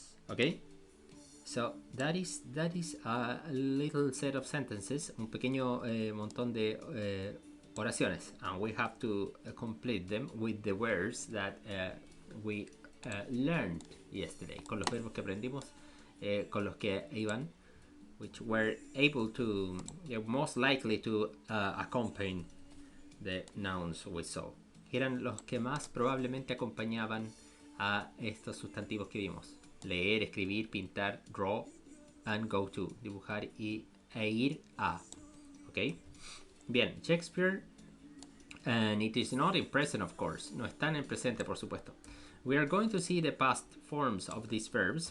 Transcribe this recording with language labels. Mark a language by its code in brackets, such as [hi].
[en] Okay? So that is a little set of sentences, [es] un pequeño montón de oraciones, [en] and we have to complete them with the words that we learned yesterday, [es] con los verbos que aprendimos, con los que iban, [en] which were able to, most likely to accompany the nouns we saw. [es] Eran los que más probablemente acompañaban a estos sustantivos que vimos. Leer, escribir, pintar, [en] draw, and go to, [es] dibujar e ir a. [en] Ok, bien, Shakespeare, and it is not in present, of course, [es] no están en presente, por supuesto. [en] We are going to see the past forms of these verbs.